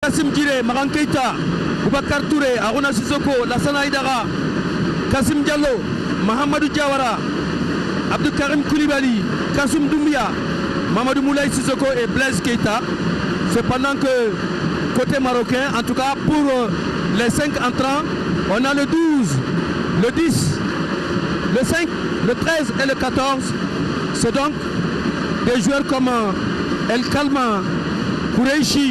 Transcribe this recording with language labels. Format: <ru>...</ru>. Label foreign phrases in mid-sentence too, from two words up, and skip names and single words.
<fr>Kassim Djire, Maran Keita, Boubacar Touré, Aruna Sissoko, Lassana Aïdara, Kassim Diallo, Mahamadou Diawara, Abdou Karim Koulibaly, Kassoum Doumbia, Mamadou Moulay Sissoko et Blaise Keita. Cependant que côté marocain, en tout cas pour les 5 entrants, on a le 12, le 10, le 5, le 13 et le 14. C'est donc des joueurs comme El Kalma, Koureichi.</fr>